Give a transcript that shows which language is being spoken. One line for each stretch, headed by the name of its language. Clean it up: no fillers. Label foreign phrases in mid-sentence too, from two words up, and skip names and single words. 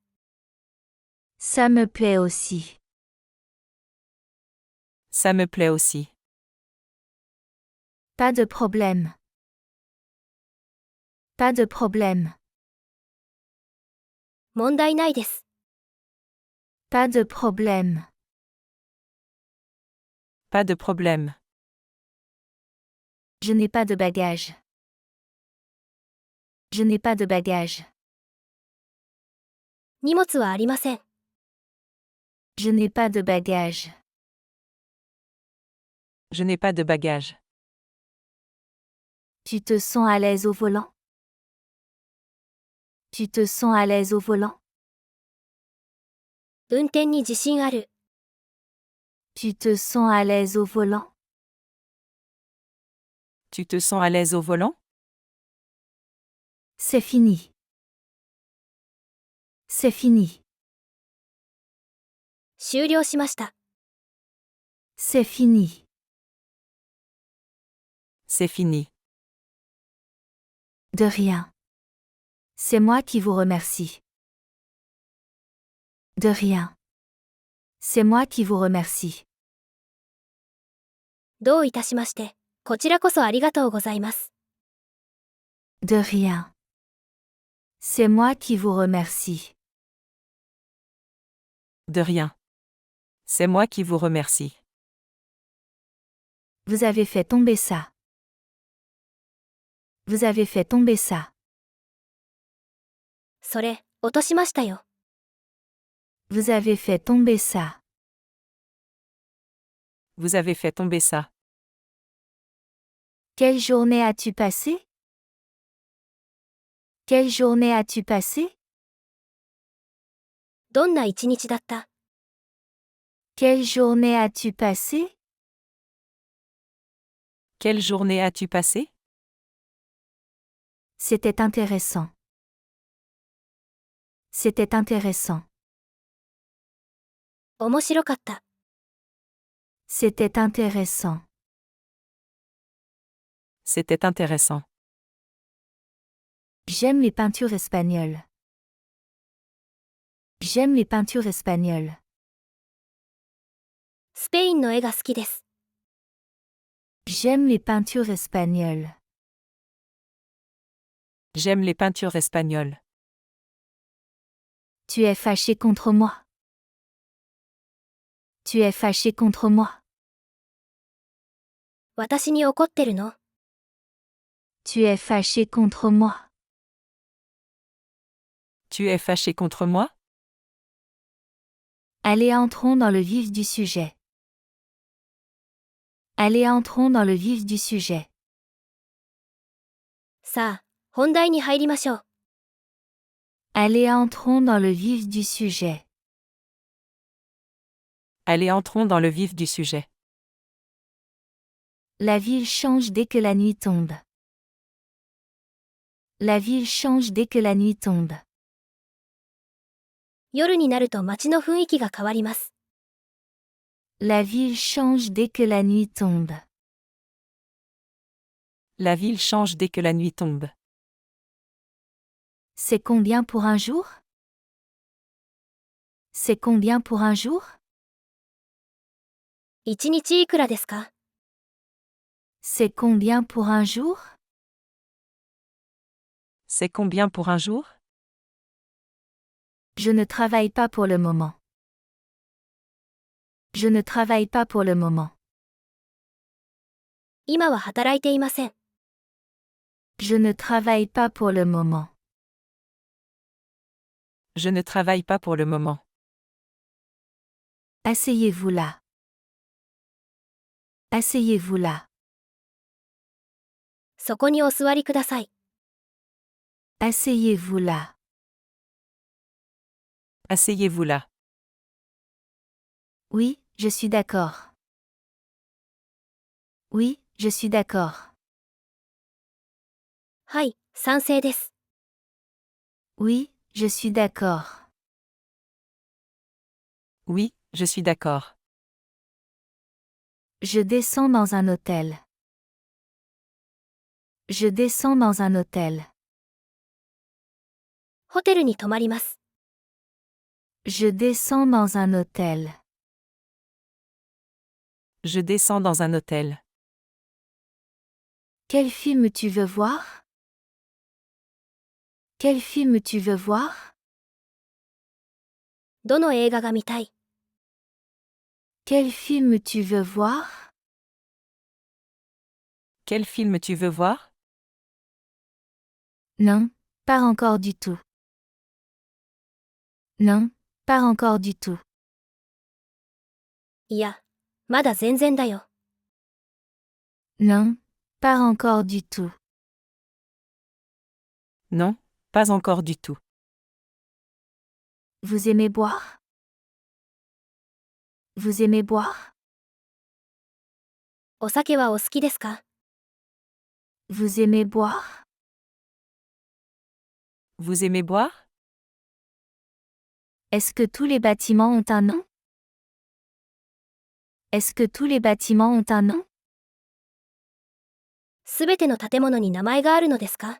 French: Ça me plaît aussi. Ça me plaît aussi. Pas de problème. Pas de problème.
Japanese: 問題ないです。
French: Pas de problème. Pas de problème. Je n'ai pas de bagages. Je n'ai pas de bagages.
Japanese: 荷物はありません。
French: Je n'ai pas de bagages. Je n'ai pas de bagages. Tu te sens à l'aise au volant? Tu te sens à l'aise au volant?
Japanese: 運転に自信ある。
French: Tu te sens à l'aise au volant? Tu te sens à l'aise au volant? C'est fini. C'est fini.
Japanese: 終了しました。
French: C'est fini. C'est fini. De rien. C'est moi qui vous remercie. De rien. C'est moi qui vous remercie.
Japanese: どういたしまして。こちらこそありがとうございます。
French: De rien. C'est moi qui vous remercie. De rien. C'est moi qui vous remercie. Vous avez fait tomber ça. Vous avez fait tomber ça.
Japanese: それ、落としましたよ。
French: Vous avez fait tomber ça. Vous avez fait tomber ça. Quelle journée as-tu passé? Quelle journée as-tu passé?
Japanese: どんな一日だった？
French: Quelle journée as-tu passé? Quelle journée as-tu passé? C'était intéressant. C'était intéressant.
Japanese: 面白かった。
French: C'était intéressant. C'était intéressant. J'aime les peintures espagnoles. J'aime les peintures espagnoles.
Japanese: スペインの絵が好きです。
French: J'aime les peintures espagnoles. J'aime les peintures espagnoles. Tu es fâché contre moi. Tu es fâché contre moi.
Japanese: 私に怒ってるの？
French: Tu es fâché contre moi. Tu es fâché contre moi? Allez, entrons dans le vif du sujet. Allez, entrons dans le vif du sujet.
Japanese: さあ、本題に入りましょう。
French: Allez, entrons dans le vif du sujet. Allez, entrons dans le vif du sujet. La ville change dès que la nuit tombe. La ville change dès que la nuit tombe.
Japanese: 夜になると街の雰囲気が変わります。
French: La ville change dès que la nuit tombe. La ville change dès que la nuit tombe. C'est combien pour un jour? C'est combien pour un jour?
Japanese: 一日いくらですか？
French: C'est combien pour un jour? C'est combien pour un jour? Je ne travaille pas pour le moment. Je ne travaille pas pour le moment.
Japanese: 今は働いていません。
French: Je ne travaille pas pour le moment. Je ne travaille pas pour le moment. Asseyez-vous là. Asseyez-vous là.
Japanese: そこにお座りください。
French: Asseyez-vous là. Asseyez-vous là. Oui, je suis d'accord. Oui, je suis d'accord.
Japanese: はい、賛成です。
French: Oui, je suis d'accord. Oui, je suis d'accord. Je descends dans un hôtel. Je descends dans un hôtel.
Japanese: ホテルに泊まります。
French: Je descends dans un hôtel. Je descends dans un hôtel. Quel film tu veux voir? Quel film tu veux voir?
Japanese: どの映画が見たい？
French: Quel film tu veux voir? Quel film tu veux voir? Non, pas encore du tout. Non, pas encore du tout.
Japanese: いや、まだ全然だよ。
French: Non, pas encore du tout. Non, pas encore du tout. Vous aimez boire? Vous aimez boire?
Japanese: お酒はお好きですか？
French: Vous aimez boire? Vous aimez boire? Est-ce que tous les bâtiments ont un nom? Est-ce que tous les bâtiments ont un nom?
Japanese: すべての建物に名前があるのですか？